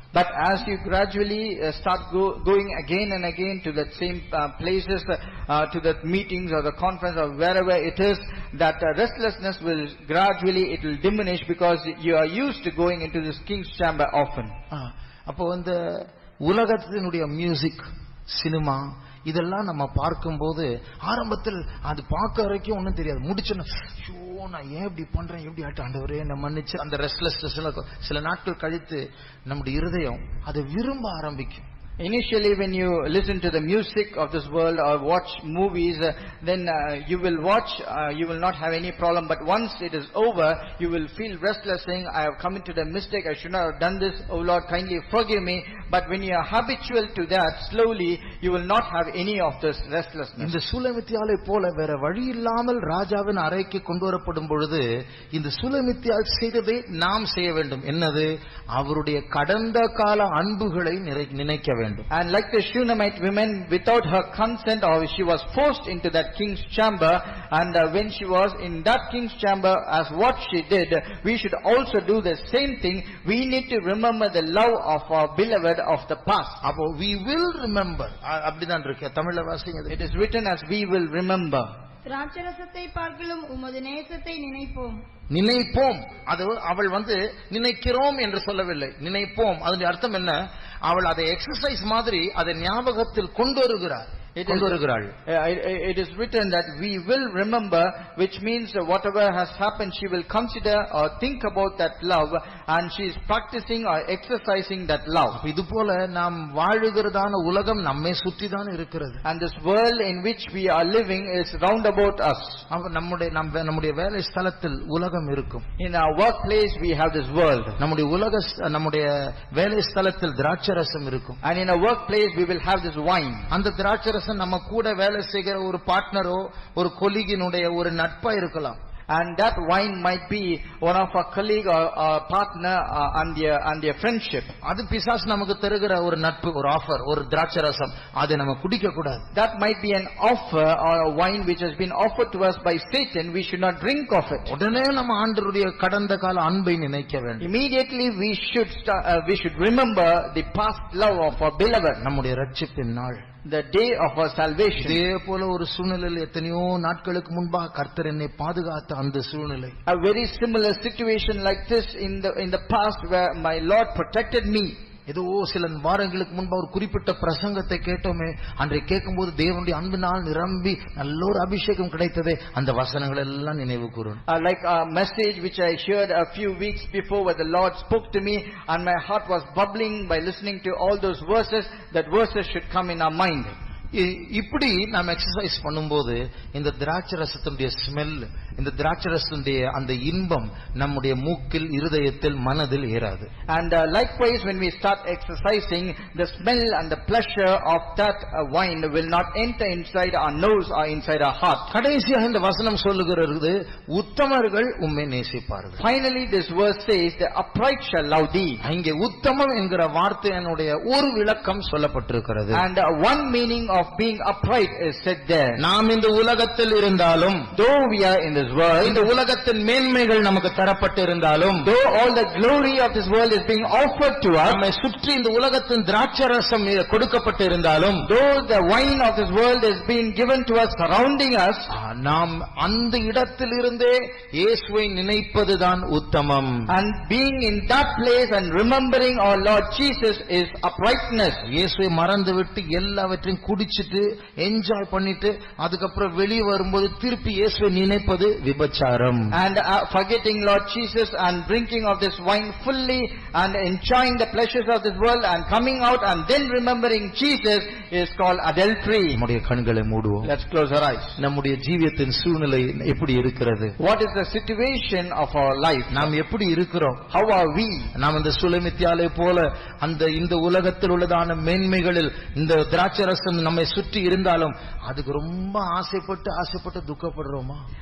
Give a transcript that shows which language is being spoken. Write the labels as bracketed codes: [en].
[en] But as you gradually start going again and again to that same places, to that meetings or the conference or wherever it is, that restlessness will gradually, it will diminish because you are used to going into this king's chamber often. [ta] அப்போ இந்த உலகத்தினுடைய music, cinema இதெல்லாம் நம்ம பார்க்கும்போது ஆரம்பத்தில் அது பார்க்க வரைக்கும் ஒன்றும் தெரியாது. முடிச்சோன்னா ஐயோ நான் ஏன் இப்படி பண்றேன், எப்படி ஆட்டு ஆண்டவரே என்ன மன்னிச்சு, அந்த ரெஸ்ட்லெஸ் சில நாட்கள் கழித்து நம்முடைய இருதயம் அதை விரும்ப ஆரம்பிக்கும். [en] Initially when you listen to the music of this world or watch movies, then you will watch, you will not have any problem. But once it is over, you will feel restless saying, I have committed a mistake, I should not have done this, oh Lord kindly forgive me. But when you are habitual to that, slowly you will not have any of this restlessness. [ta] இந்த சூலமித்தியாலை போல வேற வழி இல்லாமல் ராஜாவின் அறைக்கு கொண்டு வரப்படும் பொழுது இந்த சூலமித்தியால் செய்ததை நாம் செய்ய வேண்டும். என்னது? அவருடைய கடந்த கால அன்புகளை நினைக்க வேண்டும். [en] And like the Shunammite woman, without her consent, or she was forced into that king's chamber, and when she was in that king's chamber, as what she did, we should also do the same thing. We need to remember the love of our beloved of the past. [ta] அப்போ [en] we will remember, [ta] அப்படிதான் இருக்கு தமிழ்ல வாசிங்க. [en] It is written as we will remember. [ta] திராட்சரசத்தை பார்க்கிலும் உமது நேசத்தை நினைப்போம். நினைப்போம், அது அவள் நினைக்கிறோம் என்று சொல்லவில்லை, நினைப்போம். அதனுடைய அர்த்தம் என்ன? அவள் அதை எக்ஸசைஸ் மாதிரி அதை ஞாபகத்தில் கொண்டு வருகிறாள். [en] It is written that we will remember, which means whatever has happened, she will consider or think about that love, and she is practicing or exercising that love. [ta] இது போல நாம் வாழுகிறதான உலகம் நம்மை சுற்றி தான் இருக்கிறது. [en] And this world in which we are living is round about us. [ta] நம்முடைய வேலை ஸ்தலத்தில் உலகம் இருக்கும். [en] In our workplace we have this world. [ta] நம்முடைய வேலை ஸ்தலத்தில் திராட்சரசம் இருக்கும். [en] And in our workplace we will have this wine. [ta] அந்த திராட்சரசம் நம்ம கூட வேலை செய்கிற ஒரு பார்ட்னரோ ஒரு கொலீகினுடைய ஒரு நட்பா இருக்கலாம். [en] And that wine might be one of our colleague or partner and their friendship. [ta] அது பிசாசு நமக்கு தருகிற ஒரு நட்பு, ஒரு ஆஃபர், ஒரு திராட்சரசம். அதை நம்ம குடிக்க கூடாது. [en] That might be an offer or a wine which has been offered to us by Satan. We should not drink of it. [ta] உடனே நம்ம ஆண்டவருடைய கடந்த கால அன்பை நினைக்க வேண்டும். [en] Immediately we should remember the past love of our beloved. [ta] நம்முடைய ரட்சிப்பின் நாள், [en] the day of our salvation. [ta] இதே போல ஒரு சூழ்நிலையில் எத்தனையோ நாட்களுக்கு முன்பாக கர்த்தர் என்னை பாதுகாத்த அந்த சூழ்நிலை. [en] A very similar situation like this in the past where my Lord protected me. [ta] ஏதோ சில வாரங்களுக்கு முன்பு ஒரு குறிப்பிட்ட பிரசங்கத்தை கேட்டோமே, அன்றை கேட்கும்போது தேவனுடைய அன்பினால் நிரம்பி நல்ல ஒரு அபிஷேகம் கிடைத்ததே, அந்த வசனங்கள் எல்லாம் நினைவு கூறும். [en] Like a message which I heard a few weeks before where the Lord spoke to me and my heart was bubbling by listening to all those verses, that verses should come in our mind. [ta] இப்படி நாம் exercise பண்ணும்போது இந்த திராட்சரசத்தினுடைய smell, இந்த திராட்சரசத்தினுடைய அந்த இன்பம் நம்முடைய மூக்கில், இருதயத்தில், மனதில் ஏறாது. [en] And likewise when we start exercising, the smell and the pleasure of that wine will not enter inside our nose or inside our heart. [ta] கடைசியாக இந்த வசனம் சொல்லுகிறது, உத்தமர்கள் உம்மை நேசிப்பார்கள். [en] Finally this verse says, the upright shall love thee. [ta] இங்கே உத்தமம் என்கிற வார்த்தையினுடைய ஒரு விளக்கம் சொல்லப்பட்டிருக்கிறது. [en] And one meaning of being upright is said there. [ta] நாம் இந்த உலகத்தில் இருந்தாலும், [en] though we are in this world, [ta] இந்த உலகத்தின் மேன்மைகள் நமக்கு தரப்பட்டு இருந்தாலும், [en] though all the glory of this world is being offered to us, [ta] நம்மை சுற்றி இந்த உலகத்தின் திராட்சரசம் கொடுக்கப்பட்டு இருந்தாலும், [en] though the wine of this world is being given to us surrounding us, [ta] நாம் அந்த இடத்தில் இருந்தே இயேசுவை நினைப்பதுதான் உத்தமம். [en] and being in that place and remembering our Lord Jesus is uprightness. [ta] இயேசுவை மறந்துவிட்டு எல்லாவற்றையும் குடிச்சிட்டு என்ஜாய் பண்ணிட்டு அதுக்கப்புறம் வெளியே வரும்போது திருப்பி இயேசுவை நினைப்பது விபச்சாரம். [en] And forgetting Lord Jesus and drinking of this wine fully and enjoying the pleasures of this world and coming out and then remembering Jesus is called adultery. [ta] நம்முடைய கண்களை மூடுவோம். [en] Let's close our eyes. [ta] நம்முடைய ஜீவியத்தின் சூழ்நிலை எப்படி இருக்கிறது? [en] What is the situation of our life? [ta] நாம் எப்படி இருக்கிறோம்? [en] How are we? [ta] நாம் இந்த சுலமித்தியாலை போல இந்த உலகத்தில் உள்ளதான மேன்மைகளில் இந்த திராட்சரசம் நம்ம நம்மை சுற்றி இருந்தாலும் அதுக்கு ரொம்ப ஆசைப்பட்டு துக்கப்படுறோமா?